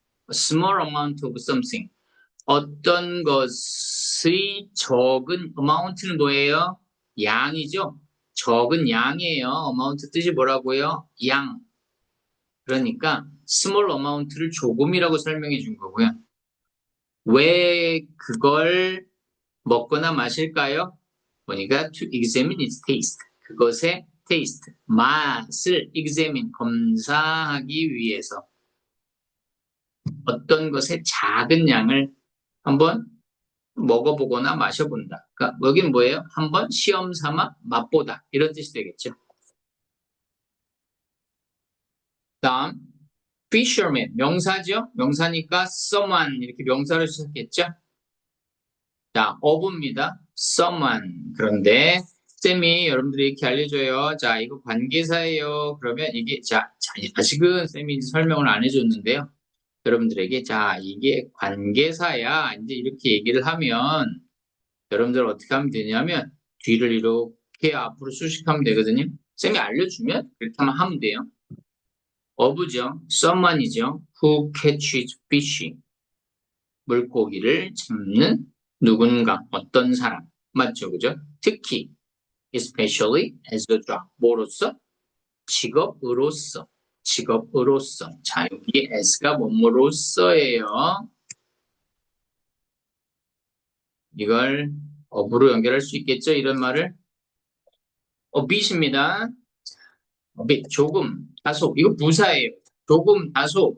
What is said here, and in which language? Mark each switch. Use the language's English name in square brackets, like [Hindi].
[English] A small amount of something. [Korean] 어떤 것의 적은 amount는 뭐예요? 양이죠. 적은 양이에요. amount 뜻이 뭐라고요? 양. 그러니까 [English] small amount [Korean] 를 조금이라고 설명해 준 거고요. 왜 그걸 먹거나 마실까요? 보니까 [English] to examine its taste. [Korean] 그것의 taste, 맛을 examine, 검사하기 위해서 어떤 것의 작은 양을 한번 먹어보거나 마셔본다. 그러니까 여기는 뭐예요? 한번 시험 삼아 맛보다. 이런 뜻이 되겠죠. 다음, fisherman, 명사죠? 명사니까 someone 이렇게 명사로 시작했죠? 자, 어부입니다. someone. 그런데 쌤이 여러분들이 이렇게 알려줘요. 자, 이거 관계사예요. 그러면 이게 아직은 쌤이 설명을 안 해줬는데요. 여러분들에게 자, 이게 관계사야. 이제 이렇게 얘기를 하면 여러분들 어떻게 하면 되냐면 뒤를 이렇게 앞으로 수식하면 되거든요. 쌤이 알려주면 그렇게 하면 돼요. [English] of죠. someone이죠. who catches fish. [Korean] 물고기를 잡는 누군가, 어떤 사람. 맞죠? 그죠? 특히, [English] especially as a job. [Korean] 뭐로서? 직업으로서. 직업으로서. 자, 여기 as가 뭐뭐로서예요. 이걸 of로 연결할 수 있겠죠? 이런 말을. bit입니다. bit, 조금, 다소. 이거 부사예요. 조금, 다소.